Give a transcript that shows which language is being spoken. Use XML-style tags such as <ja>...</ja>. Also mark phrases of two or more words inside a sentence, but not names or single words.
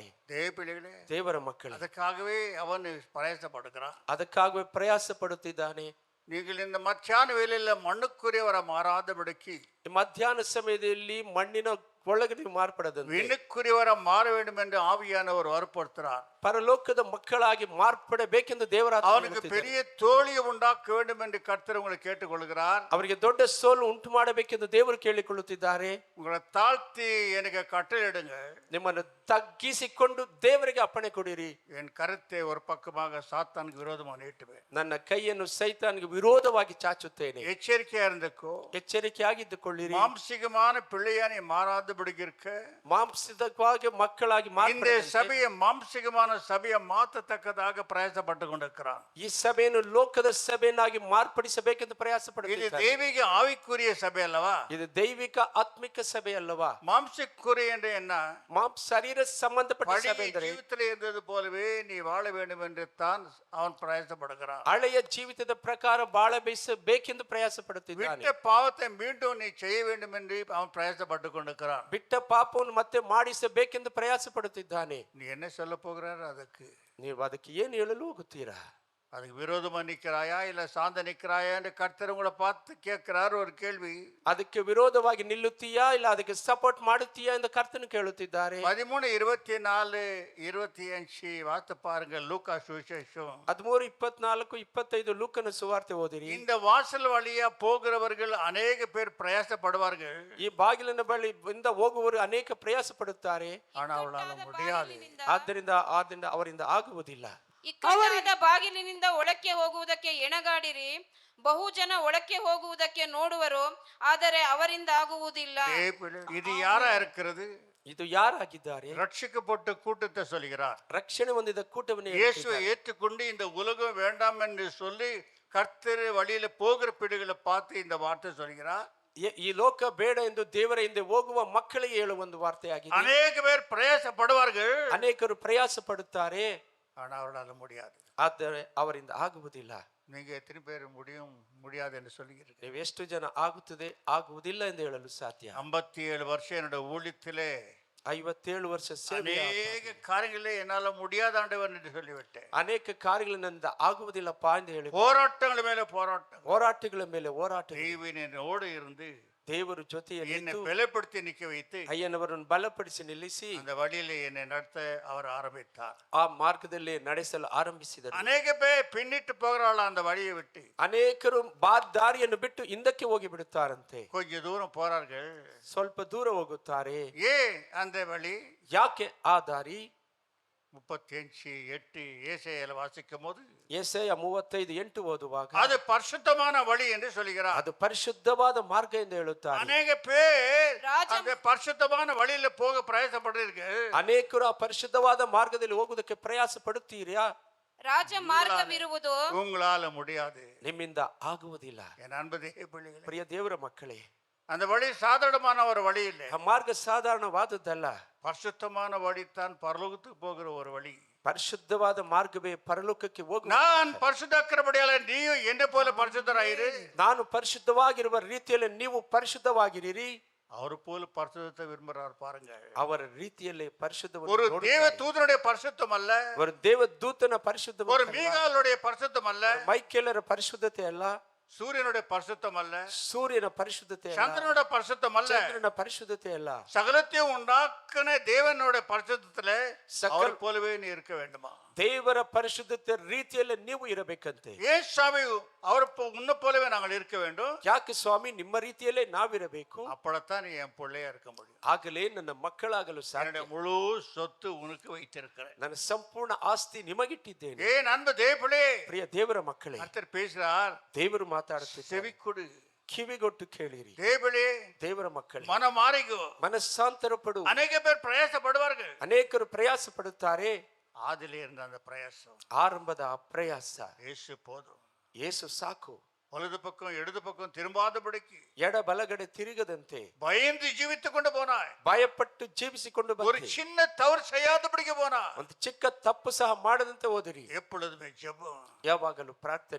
<ta>தேவ பிள்ளைகளே,</ta> <kn>ದೇವರ ಮಕ್ಕಳು.</kn> <ta>ಅದಕ್ಕಾகவே ಅವன் பிரயாசப்படுகிறான்.</ta> <kn>ಅದಕ್ಕಾಗவே ಪ್ರಯಾಸ ಪಡುತ್ತಿದ್ದಾನೆ.</kn> <ta>நீங்கள் இந்த மத்தியான வேலையில மண்ணுக்குரியவரை மாறாதபடிக்கு,</ta> <kn>ಮಧ್ಯಾಹ್ನ ಸಮಯದಲ್ಲಿ ಮಣ್ಣಿನ ಒಳಗೆ ನೀವು ಮಾರ್ಪಡದಂತೆ</kn> <ta>விண்ணுக்குரியவரை மாற வேண்டும் என்று ஆவியானவர் வற்புறுத்துறார்.</ta> <kn>ಪರಲೋಕದ ಮಕ್ಕಳಾಗಿ ಮಾರ್ಪಡಬೇಕೆಂದು ದೇವರ</kn> <ta>அவனுக்கு பெரிய தோழியை உண்டாக்க வேண்டும் என்று கர்த்தர் உங்களை கேட்டுக்கொள்கிறார்.</ta> <kn>ಅವರಿಗೆ ದೊಡ್ಡ ಸೋಲು ಉಂಟು ಮಾಡಬೇಕೆಂದು ದೇವರು ಕೇಳಿಕೊಳ್ಳುತ್ತಿದ್ದಾರೆ.</kn> <ta>உங்களை தாழ்த்தி எனக்கு கட்டளையிடுங்க,</ta> <kn>ನಿಮ್ಮನ್ನು ತಗ್ಗಿಸಿಕೊಂಡು ದೇವರಿಗೆ ಅಪ್ಪಣೆ ಕೊಡಿರಿ.</kn> <ta>என் கருத்தை ஒரு பக்கமாக சாத்தானுக்கு விரோதமாக நீட்டுவேன்.</ta> <kn>ನನ್ನ ಕೈಯನ್ನು ಸೈತಾನಿಗೆ ವಿರೋಧವಾಗಿ ಚಾಚುತ್ತೇನೆ.</kn> <ta>எச்சரிக்கையா இருந்துக்கோ,</ta> <kn>ಎಚ್ಚರಿಕೆಯಾಗಿದ್ದುಕೊಳ್ಳಿರಿ.</kn> <ta>மாம்சிகமான பிள்ளையானி மாறாதபடிக்கு இருக்க,</ta> <kn>ಮಾಂಸವಾಗಿ ಮಕ್ಕಳಾಗಿ</kn> <ta>இந்த</ta> <kn>ಮಾರ್ಪಡದಂತೆ</kn> <ta>சபையை மாம்சிகமான சபையை மாற்றத்தக்கதாக பிரயாசப்பட்டு கொண்டிருக்கிறான்.</ta> <kn>ಈ ಸಭೆಯನ್ನು ಲೋಕದ ಸಭೆಯನ್ನಾಗಿ ಮಾರ್ಪಡಿಸಬೇಕೆಂದು ಪ್ರಯಾಸ</kn> <ta>இது</ta> <kn>ಪಡುತ್ತಿದ್ದಾರೆ.</kn> <ta>தெய்வீக ஆவிக்குரிய சபை அல்லவா?</ta> <kn>ಇದು ದೈವಿಕ ಆತ್ಮಿಕ ಸಭೆ ಅಲ್ಲವಾ?</kn> <ta>மாம்சிக்குரிய என்று என்ன?</ta> <kn>ಶರೀರ ಸಂಬಂಧಪಟ್ಟ</kn> <ta>பழைய</ta> <kn>ಸಭೆ ಎಂದರೆ</kn> <ta>ஜீவிதத்தில் இருந்தது போலவே நீ வாழ வேண்டும் என்று தான் அவன் பிரயாசப்படுகிறான்.</ta> <kn>ಹಳೆಯ ಜೀವಿತದ ಪ್ರಕಾರ ಬಾಳಬೇಕೆಂದು ಪ್ರಯಾಸ ಪಡುತ್ತಿದ್ದಾನೆ.</kn> <ta>விட்ட பாவத்தை மீண்டும் நீ செய்ய வேண்டும் என்று அவன் பிரயாசப்பட்டு கொண்டிருக்கிறான்.</ta> <kn>ಬಿಟ್ಟ ಪಾಪವನ್ನು ಮತ್ತೆ ಮಾಡಿಸಬೇಕೆಂದು ಪ್ರಯಾಸ ಪಡುತ್ತಿದ್ದಾನೆ.</kn> <ta>நீ என்ன சொல்ல போகிறார்? அதுக்கு</ta> <kn>ನೀವು ಅದಕ್ಕೆ ಏನು ಹೇಳಲು ಹೋಗುತ್ತೀರಾ?</kn> <ta>அதுக்கு விரோதமா நிற்கிறாயா இல்ல சார்ந்த நிற்கிறாயா என்று கர்த்தர் உங்களை பார்த்து கேட்கிறார் ஒரு கேள்வி.</ta> <kn>ಅದಕ್ಕೆ ವಿರೋಧವಾಗಿ ನಿಲ್ಲುತ್ತೀಯಾ ಇಲ್ಲ ಅದಕ್ಕೆ ಸಪೋರ್ಟ್ ಮಾಡುತ್ತೀಯಾ ಎಂದು ಕರ್ತನು ಕೇಳುತ್ತಿದ್ದಾರೆ.</kn> <ta>13, 24, 25 வார்த்தை பாருங்க. லூக்கா சுவிசேஷம்</ta> <kn>13, 24, 25 ಲೂಕನ ಸುವಾರ್ತೆ ಓದಿರಿ.</kn> <ta>இந்த வாசல் வழியா போகிறவர்கள் அநேக பேர் பிரயாசப்படுவார்கள்,</ta> <kn>ಈ ಬಾಗಿಲಿನ ಬಳಿ ಇಂದ ಹೋಗುವವರು ಅನೇಕ ಪ್ರಯಾಸ ಪಡುತ್ತಾರೆ.</kn> <ta>ஆனால் அவளால முடியாது.</ta> <kn>ಆದ್ದರಿಂದ ಅವರಿಂದ ಆಗುವುದಿಲ್ಲ. ಇಕ್ಕಟ್ಟಾದ ಬಾಗಿಲಿನಿಂದ ಒಳಕ್ಕೆ ಹೋಗುವುದಕ್ಕೆ ಎಣಗಾಡಿರಿ. ಬಹುಜನ ಒಳಕ್ಕೆ ಹೋಗುವುದಕ್ಕೆ ನೋಡುವರು, ಆದರೆ ಅವರಿಂದ ಆಗುವುದಿಲ್ಲ.</kn> <ta>இது யாரா இருக்கிறது?</ta> <kn>ಇದು ಯಾರಾಗಿದ್ದಾರೆ?</kn> <ta>ரட்சிக்கப்பட்ட கூட்டத்தை சொல்கிறார்.</ta> <kn>ರಕ್ಷಣೆ ಹೊಂದಿದ ಕೂಟವನ್ನು</kn> <ta>இயேசுவை ஏற்றுக்கொண்டு இந்த உலகம் வேண்டாம் என்று சொல்லி கர்த்தர் வழியில போகிற பிள்ளைகளை பார்த்து இந்த வார்த்தை சொல்கிறார்.</ta> <kn>ಈ ಲೋಕ ಬೇಡ ಎಂದು ದೇವರ ಹಿಂದೆ ಹೋಗುವ ಮಕ್ಕಳಿಗೆ ಹೇಳುವ ಒಂದು ವಾರ್ತೆಯಾಗಿದೆ.</kn> <ta>அநேக பேர் பிரயாசப்படுவார்கள்,</ta> <kn>ಅನೇಕರು ಪ್ರಯಾಸ ಪಡುತ್ತಾರೆ,</kn> <ta>ஆனா அவர்களால் முடியாது.</ta> <kn>ಆದರೆ ಅವರಿಂದ ಆಗುವುದಿಲ್ಲ.</kn> <ta>நீங்க எத்தனை பேர் முடியாது என்று சொல்லுகிறீர்கள்?</ta> <kn>ನೀವು ಎಷ್ಟು ಜನ ಆಗುತ್ತದೆ ಆಗುವುದಿಲ್ಲ ಎಂದು ಹೇಳಲು ಸಾಧ್ಯ?</kn> <ta>57 வருஷம் என்னோட ஊழியத்திலே</ta> <kn>57 ವರ್ಷ ಸೇವೆ,</kn> <ta>அநேக காரியங்களே என்னால முடியாத ஆண்டவன் என்று சொல்லிவிட்டேன்.</ta> <kn>ಅನೇಕ ಕಾರ್ಯಗಳಿಂದ ಆಗುವುದಿಲ್ಲಪ್ಪ ಎಂದು ಹೇಳಿ</kn> <ta>போராட்டங்கள் மேல போராட்டம்,</ta> <kn>ಹೋರಾಟಗಳ ಮೇಲೆ ಹೋರಾಟ.</kn> <ta>தெய்வன் என்னோடு இருந்து</ta> <kn>ದೇವರು ಜೊತೆಯಲ್ಲಿ</kn> <ta>என்னை பலப்படுத்தி நிக்க வைத்து</ta> <kn>ಅಯ್ಯನವರನ್ನು ಬಲಪಡಿಸಿ ನಿಲ್ಲಿಸಿ</kn> <ta>அந்த வழியிலே என்னை நடத்த அவர் ஆரம்பித்தார்.</ta> <kn>ಆ ಮಾರ್ಗದಲ್ಲಿ ನಡೆಸಲು ಆರಂಭಿಸಿದರು.</kn> <ta>அநேக பேர் பின்னிட்டு போகிறாள் அந்த வழியை விட்டு,</ta> <kn>ಅನೇಕರು ದಾರಿಯನ್ನು ಬಿಟ್ಟು ಹಿಂದಕ್ಕೆ ಹೋಗಿ ಬಿಡುತ್ತಾರಂತೆ.</kn> <ta>கொஞ்ச தூரம் போறார்கள்.</ta> <kn>ಸ್ವಲ್ಪ ದೂರ ಹೋಗುತ್ತಾರೆ.</kn> <ta>ஏன் அந்த வழி?</ta> <kn>ಯಾಕೆ ಆ ದಾರಿ?</kn> <ta>35:8 ஏசாயால வாசிக்கும் போது</ta> <kn>ಯೆಶಾಯ 35:8 ಓದುವಾಗ</kn> <ta>அது பரிசுத்தமான வழி என்று சொல்கிறார்.</ta> <kn>ಅದು ಪರಿಶುದ್ಧವಾದ ಮಾರ್ಗ ಎಂದು ಹೇಳುತ್ತಾರೆ.</kn> <ta>அநேக பேர் ராஜ- அந்த பரிசுத்தமான வழியில போக பிரயாசப்படுறீர்கள்.</ta> <kn>ಅನೇಕರು ಆ ಪರಿಶುದ್ಧವಾದ ಮಾರ್ಗದಲ್ಲಿ ಹೋಗುವುದಕ್ಕೆ ಪ್ರಯಾಸ ಪಡುತ್ತೀರಾ? ರಾಜ ಮಾರ್ಗವಿರುವುದು</kn> <ta>உங்களால முடியாது.</ta> <kn>ನಿಮ್ಮಿಂದ ಆಗುವುದಿಲ್ಲ.</kn> <ta>என் அன்பு தேவ பிள்ளைகளே,</ta> <kn>ಪ್ರಿಯ ದೇವರ ಮಕ್ಕಳೇ,</kn> <ta>அந்த வழி சாதாரணமான ஒரு வழி இல்லை.</ta> <kn>ಆ ಮಾರ್ಗ ಸಾಧಾರಣವಾದದ್ದಲ್ಲ.</kn> <ta>பரிசுத்தமான வழி தான் பரலோகத்துக்கு போகிற ஒரு வழி.</ta> <kn>ಪರಿಶುದ್ಧವಾದ ಮಾರ್ಗವೇ ಪರಲೋಕಕ್ಕೆ ಹೋಗುವ.</kn> <ta>நான் பரிசுத்தக்கிறபடியால நீயும் என்ன போல பரிசுத்தராயிரு.</ta> <kn>ನಾನು ಪರಿಶುದ್ಧವಾಗಿರುವ ರೀತಿಯಲ್ಲಿ ನೀವು ಪರಿಶುದ್ಧವಾಗಿರಿ.</kn> <ta>அவர் போல பரிசுத்தத்தை விரும்புறார் பாருங்க.</ta> <kn>ಅವರ ರೀತಿಯಲ್ಲಿ ಪರಿಶುದ್ಧವನ್ನು</kn> <ta>ஒரு</ta> <kn>ನೋಡುತ್ತಾರೆ.</kn> <ta>தேவ தூதனுடைய பரிசுத்தம் அல்ல,</ta> <kn>ಅವರು ದೇವದೂತನ ಪರಿಶುದ್ಧ,</kn> <ta>ஒரு மீகாலுடைய பரிசுத்தம் அல்ல,</ta> <kn>ಮೈಕೇಲರ ಪರಿಶುದ್ಧತೆ ಅಲ್ಲ,</kn> <ta>சூரியனுடைய பரிசுத்தம் அல்ல,</ta> <kn>ಸೂರ್ಯನ ಪರಿಶುದ್ಧತೆ ಅಲ್ಲ,</kn> <ta>சந்திரனுடைய பரிசுத்தம் அல்ல,</ta> <kn>ಚಂದ್ರನ ಪರಿಶುದ್ಧತೆ ಅಲ್ಲ.</kn> <ta>சகலத்தையும் உண்டாக்குன தேவனுடைய பரிசுத்தத்துல அவர் போலவே நீ இருக்க வேண்டுமா?</ta> <kn>ದೇವರ ಪರಿಶುದ್ಧತೆ ರೀತಿಯಲ್ಲಿ ನೀವು ಇರಬೇಕಂತೆ.</kn> <ta>ஏன் சாமி அவர் உன்ன போலவே நாங்கள் இருக்க வேண்டும்?</ta> <kn>ಯಾಕೆ ಸ್ವಾಮಿ ನಿಮ್ಮ ರೀತಿಯಲ್ಲೇ ನಾವಿರಬೇಕು?</kn> <ta>அப்படத்தான் நீ என் பிள்ளையா இருக்க முடியும்.</ta> <kn>ಆಗಲೇ ನನ್ನ ಮಕ್ಕಳಾಗಲು ಸಾಧ್ಯ.</kn> <ta>என்னுடைய முழு சொத்து உனக்கு வைத்திருக்கிறேன்.</ta> <kn>ನನ್ನ ಸಂಪೂರ್ಣ ಆಸ್ತಿ ನಿಮಗಿಟ್ಟಿದ್ದೇನೆ.</kn> <ta>ஏன் அன்பு தேவ பிள்ளையே,</ta> <kn>ಪ್ರಿಯ ದೇವರ ಮಕ್ಕಳೇ,</kn> <ta>கர்த்தர் பேசுறார்,</ta> <kn>ದೇವರು ಮಾತಾಡುತ್ತಿದ್ದಾರೆ.</kn> <ta>செவி கொடு.</ta> <kn>ಕಿವಿಗೊಟ್ಟು ಕೇಳಿರಿ.</kn> <ta>தேவ பிள்ளையே,</ta> <kn>ದೇವರ ಮಕ್ಕಳೇ,</kn> <ta>மனம் மாறிக்கோ.</ta> <kn>ಮನಸ್ಸಾಂತರ ಪಡು.</kn> <ta>அநேக பேர் பிரயாசப்படுவார்கள்.</ta> <kn>ಅನೇಕರು ಪ್ರಯಾಸ ಪಡುತ್ತಾರೆ.</kn> <ta>ஆதிலே இருந்த அந்த பிரயாசம்,</ta> <kn>ಆರಂಭದ ಆ ಪ್ರಯಾಸ</kn> <ta>இயேசு போதும்.</ta> <kn>ಯೇಸು ಸಾಕು.</kn> <ta>வலது பக்கம் இடது பக்கம் திரும்பாதபடிக்கு</ta> <kn>ಎಡ ಬಲಗಡೆ ತಿರುಗದಂತೆ</kn> <ta>பயந்து ஜீவித்துக் கொண்டு போனாய்.</ta> <kn>ಭಯಪಟ್ಟು ಜೀವಿಸಿಕೊಂಡು</kn> <ta>ஒரு</ta> <kn>ಬಂದಿರಿ.</kn> <ta>சின்ன தவறு செய்யாதபடிக்கு போனாய்.</ta> <kn>ಒಂದು ಚಿಕ್ಕ ತಪ್ಪು ಸಹ ಮಾಡದಂತೆ ಹೋದಿರಿ.</kn> <ta>எப்பொழுதுமே ஜெபம்,</ta> <kn>ಯಾವಾಗಲೂ ಪ್ರಾರ್ಥನೆ,</kn>